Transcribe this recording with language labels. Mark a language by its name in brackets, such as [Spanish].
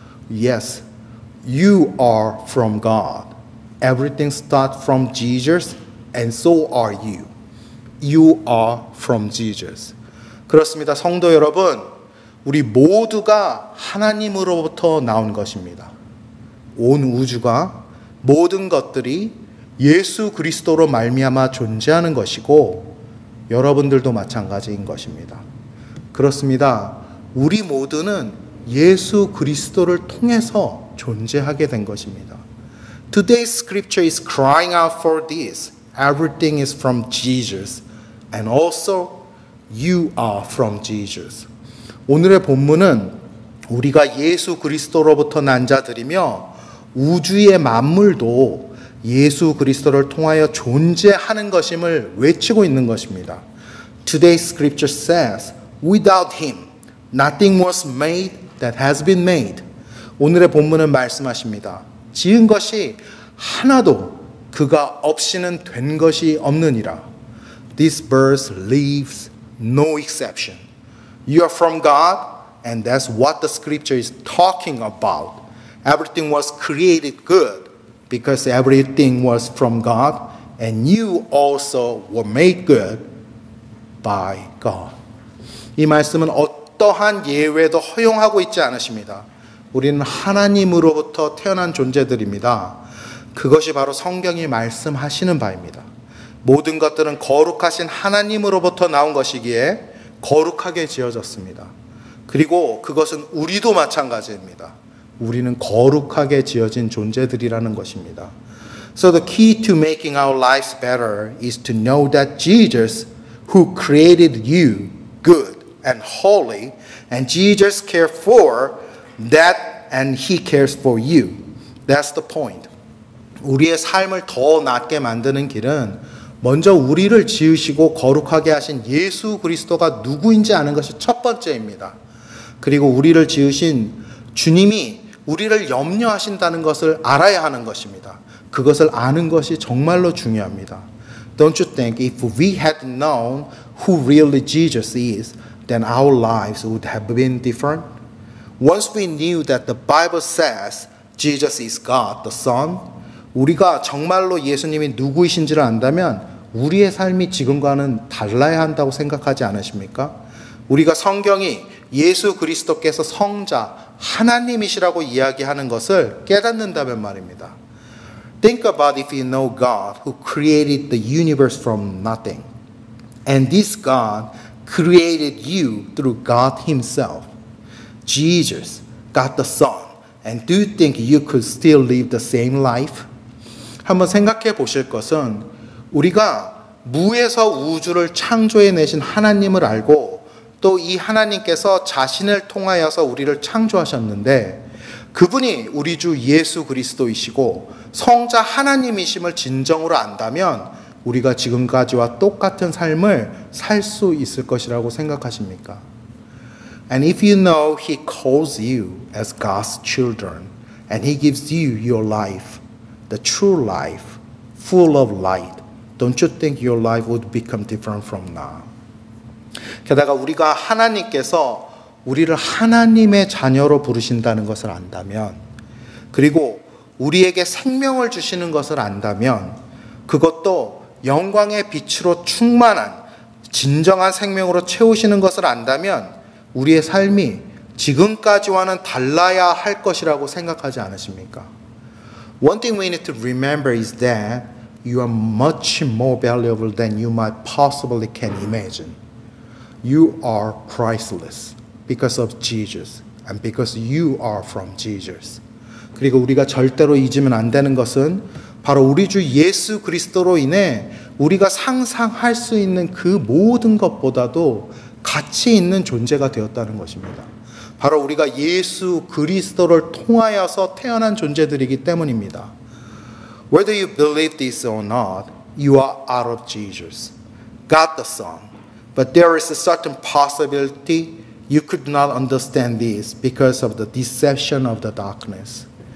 [English] Yes, you are from God. Everything starts from Jesus and so are you. You are from Jesus. [Korean] 그렇습니다. 성도 여러분, 우리 모두가 하나님으로부터 나온 것입니다. 온 우주가 모든 것들이 예수 그리스도로 말미암아 존재하는 것이고 여러분들도 마찬가지인 것입니다. 그렇습니다. 우리 모두는 예수 그리스도를 통해서 존재하게 된 것입니다. [English] Today's scripture is crying out for this. Everything is from Jesus and also you are from Jesus. [Korean] 오늘의 본문은 우리가 예수 그리스도로부터 난 자들이며 우주의 만물도 예수 그리스도를 통하여 존재하는 것임을 외치고 있는 것입니다. [English] Today's scripture says, without him, nothing was made that has been made. [Korean] 오늘의 본문은 말씀하십니다. 지은 것이 하나도 그가 없이는 된 것이 없느니라. [English] This verse leaves no exception. You are from God, and that's what the scripture is talking about. Everything was created good because everything was from God, and you also were made good by God. [Korean] 이 말씀은 어떠한 예외도 허용하고 있지 않으십니다. 우리는 하나님으로부터 태어난 존재들입니다. 그것이 바로 성경이 말씀하시는 바입니다. 모든 것들은 거룩하신 하나님으로부터 나온 것이기에 거룩하게 지어졌습니다. 그리고 그것은 우리도 마찬가지입니다. 우리는 거룩하게 지어진 존재들이라는 것입니다. [English] So the key to making our lives better is to know that Jesus, who created you good and holy, and Jesus cares for that and he cares for you. That's the point. [Korean] 우리의 삶을 더 낫게 만드는 길은 먼저 우리를 지으시고 거룩하게 하신 예수 그리스도가 누구인지 아는 것이 첫 번째입니다. 그리고 우리를 지으신 주님이 우리를 염려하신다는 것을 알아야 하는 것입니다. 그것을 아는 것이 정말로 중요합니다. [English] Don't you think if we had known who really Jesus is, then our lives would have been different? Once we knew that the Bible says Jesus is God, the Son, [Korean] 우리가 정말로 예수님이 누구이신지를 안다면 우리의 삶이 지금과는 달라야 한다고 생각하지 않으십니까? 우리가 성경이 예수 그리스도께서 성자, 하나님이시라고 이야기하는 것을 깨닫는다면 말입니다. [English] Think about if you know God who created the universe from nothing. And this God created you through God himself. Jesus, God the Son. And do you think you could still live the same life? [Korean] 한번 생각해 보실 것은 우리가 무에서 우주를 창조해 내신 하나님을 알고 또 이 하나님께서 자신을 통하여서 우리를 창조하셨는데 그분이 우리 주 예수 그리스도이시고 성자 하나님이심을 진정으로 안다면 우리가 지금까지와 똑같은 삶을 살 수 있을 것이라고 생각하십니까? [English] And if you know He calls you as God's children and He gives you your life, the true life, full of light, don't you think your life would become different from now? [Korean] 게다가 우리가 하나님께서 우리를 하나님의 자녀로 부르신다는 것을 안다면, 그리고 우리에게 생명을 주시는 것을 안다면, 그것도 영광의 빛으로 충만한 진정한 생명으로 채우시는 것을 안다면 우리의 삶이 지금까지와는 달라야 할 것이라고 생각하지 않으십니까? [English] One thing we need to remember is that you are much more valuable than you might possibly can imagine. You are priceless because of Jesus and because you are from Jesus. [Korean] 그리고 우리가 절대로 잊으면 안 되는 것은 바로 우리 주 예수 그리스도로 인해 우리가 상상할 수 있는 그 모든 것보다도 가치 있는 존재가 되었다는 것입니다. 바로 우리가 예수 그리스도를 통하여서 태어난 존재들이기 때문입니다. [English] Whether you believe this or not, you are out of Jesus, God the Son. But there is a certain possibility you could not understand this because of the deception of the darkness.